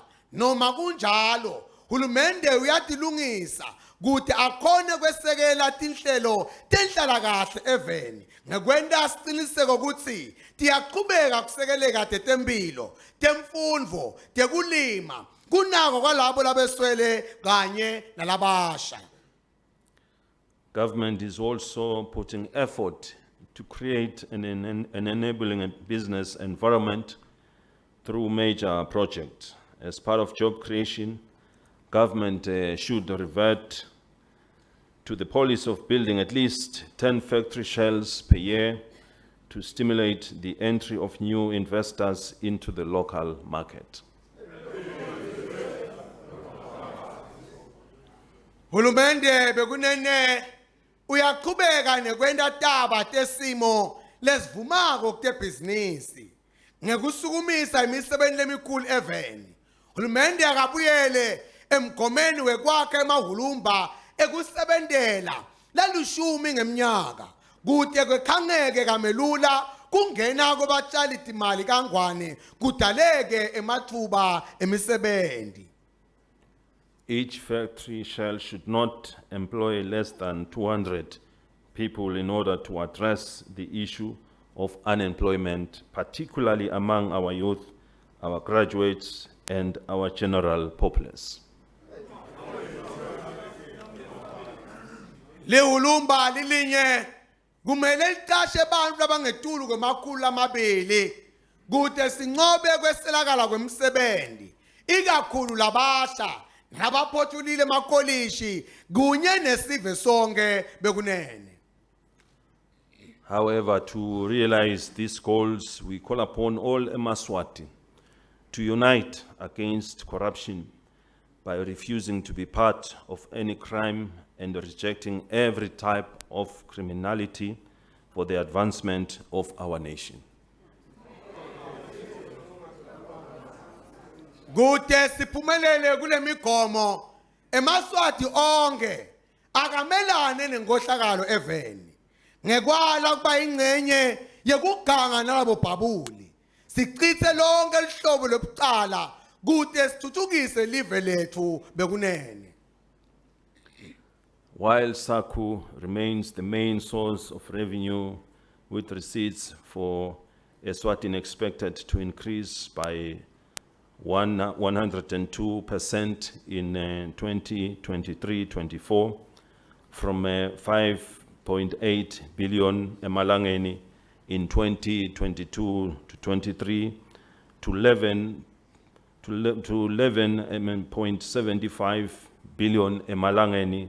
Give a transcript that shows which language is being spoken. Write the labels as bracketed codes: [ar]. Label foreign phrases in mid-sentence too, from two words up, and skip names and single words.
[ss] Noma kunjalo hulumende uyatilungisa kuthi akhone kwesekela tinhlelo tenhlalakahle eveni ngekwenta siciniseko ukuthi tiyaqhubeka kusekeleka tetempilo, temfundvo, tekulima kunako kwalabo labeswele kanye nalabasha. [en] Government is also putting effort to create an enabling business environment through major projects. As part of job creation, government should revert to the policy of building at least 10 factory shells per year to stimulate the entry of new investors into the local market. [ss] Hulumende bekunene uyaqhubeka nekwenta taba tesimo lesivumako kutebhizinisi ngekusukumisa imisebenzi lemikhulu eveni. Hulumende akabuyele emgomeni wekwakhe emahulumba ekusebentela lalushumi ngemnyaka kude kwekhangeke kamelula kungena kobatshali timali kangwane kudaleke emathuba emisebenzi. [en] Each factory shell should not employ less than 200 people in order to address the issue of unemployment, particularly among our youth, our graduates, and our general populace. [ss] Lehulumba lilinye kumele liqashe abantu abangetulu kwemakhulu amabili kude sinqobe kweselakala kwemisebenzi ikakhulu labasha nabaphothulile emakolishi kunye nesive sonke bekunene. [en] However, to realize these goals, we call upon all Mswati to unite against corruption by refusing to be part of any crime and rejecting every type of criminality for the advancement of our nation. [ss] Kude siphumelele kule migomo eMswati onke akamelane nengohlakalo eveni ngekwala kuba ingcenye yekuganga nalabo bhabuli sichithe lonke lihlobo lobucala kude sithuthukise live lethu bekunene. [en] While SACU remains the main source of revenue, with receipts for Eswatini expected to increase by 102% in 2023-24 from 5.8 billion emalangeni in 2022-23 to 11.75 billion emalangeni.